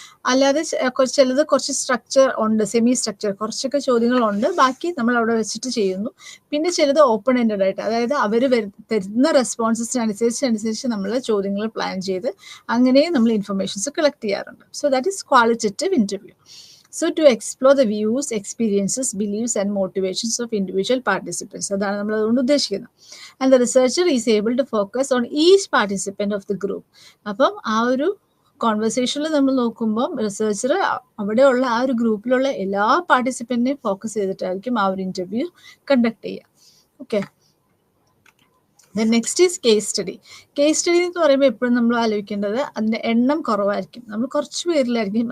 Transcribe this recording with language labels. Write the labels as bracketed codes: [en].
[ml] അല്ലാതെ ചിലത് കുറച്ച് സ്ട്രക്ചർ ഉണ്ട്, സെമി സ്ട്രക്ചർ കുറച്ചൊക്കെ ചോദ്യങ്ങളുണ്ട്, ബാക്കി നമ്മൾ അവിടെ വെച്ചിട്ട് ചെയ്യുന്നു. പിന്നെ ചിലത് ഓപ്പൺ എൻഡഡ് ആയിട്ട്, അതായത് അവർ തരുന്ന റെസ്പോൺസസിനനുസരിച്ച് നമ്മൾ ചോദ്യങ്ങൾ പ്ലാൻ ചെയ്ത് അങ്ങനെ നമ്മൾ ഇൻഫർമേഷൻസ് കളക്ട് ചെയ്യാറുണ്ട്. [en] So that is qualitative interview. So to explore the views, experiences, beliefs and motivations of individual participants. [ml] അതാണ് നമ്മൾ അതുകൊണ്ട് ഉദ്ദേശിക്കുന്നത്. [en] And the researcher is able to focus on each participant of the group. [ml] അപ്പം ആ ഒരു കോൺവെർസേഷനിൽ നമ്മൾ നോക്കുമ്പോൾ റിസർച്ചർ അവിടെയുള്ള ആ ഒരു ഗ്രൂപ്പിലുള്ള എല്ലാ പാർട്ടിസിപ്പൻറ്റിനെയും ഫോക്കസ് ചെയ്തിട്ടായിരിക്കും ആ ഒരു ഇൻ്റർവ്യൂ കണ്ടക്ട് ചെയ്യുക. [en] Okay, then next is case study. [ml] Case study എന്ന് പറയുമ്പോൾ എപ്പോഴും നമ്മൾ ആലോചിക്കേണ്ടത് അതിൻ്റെ എണ്ണം കുറവായിരിക്കും, നമ്മൾ കുറച്ച് പേരിലായിരിക്കും.